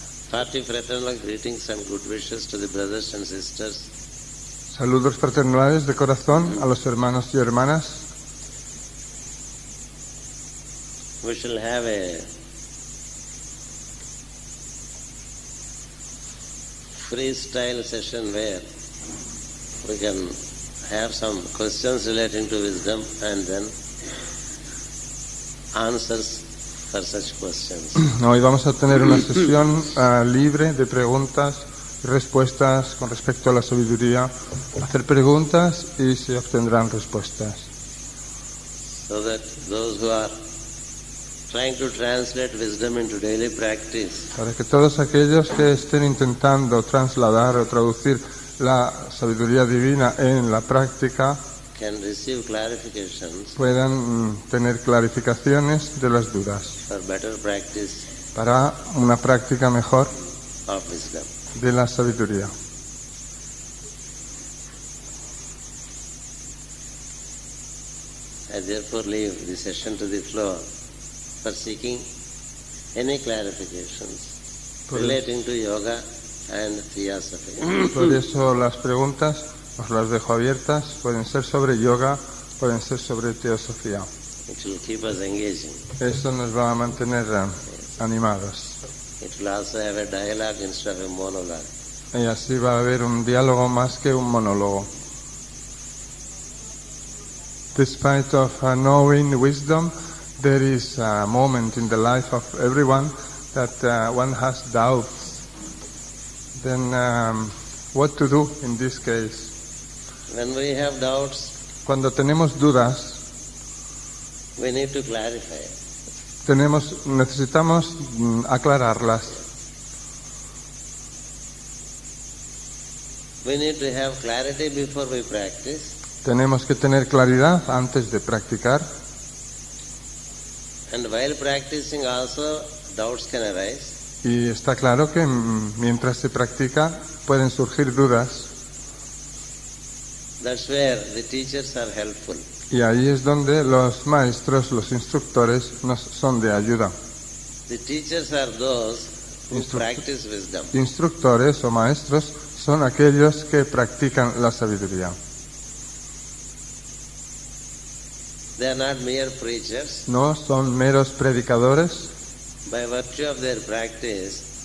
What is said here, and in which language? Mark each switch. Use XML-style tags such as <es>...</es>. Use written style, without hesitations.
<en>Hearty fraternal greetings and good wishes to the brothers and sisters.</en> <es>Saludos fraternales de corazón a los hermanos y hermanas.</es> <en>We shall have a freestyle session where we can have some questions relating to wisdom and then answers for such questions.</en> <es>Hoy vamos a tener una sesión libre de preguntas y respuestas con respecto a la sabiduría. Hacer preguntas y se obtendrán respuestas.</es> <en>So that those who are trying to translate wisdom into daily practice</en> <es>Para que todos aquellos que estén intentando trasladar o traducir la sabiduría divina en la práctica</es> <en>can receive clarifications</en> <es>puedan tener clarificaciones de las dudas</es> <en>for better practice</en> <es>para una práctica mejor</es> <en>of wisdom.</en> <es>de la sabiduría.</es> <en>I therefore leave the session to the floor for seeking any clarifications relating to yoga and theosophy.</en> <es>Por eso las preguntas os las dejo abiertas, pueden ser sobre yoga, pueden ser sobre teosofía.</es> <en>It will keep us engaging.</en> <es>Eso nos va a mantener animados.</es> <en>It will also have a dialogue instead of a monologue.</en> <es>Y así va a haber un diálogo más que un monólogo.</es> <en>Despite of knowing wisdom, there is a moment in the life of everyone that one has doubts. Then what to do in this case? When we have doubts,</en> <es>Cuando tenemos dudas,</es> <en>we need to clarify.</en> <es>necesitamos aclararlas.</es> <en>We need to have clarity before we practice,</en> <es>Tenemos que tener claridad antes de practicar.</es> <en>and while practicing also doubts can arise.</en> <es>Y está claro que mientras se practica pueden surgir dudas.</es> <en>That's where the teachers are helpful.</en> <es>Y ahí es donde los maestros, los instructores nos son de ayuda.</es> <en>The teachers are those who</en> <es>Instructor.</es> <en>practice wisdom.</en> <es>Instructores o maestros son aquellos que practican la sabiduría.</es> <en>They are not mere preachers.</en> <es>No son meros predicadores,</es> <en>By virtue of their practice,</en>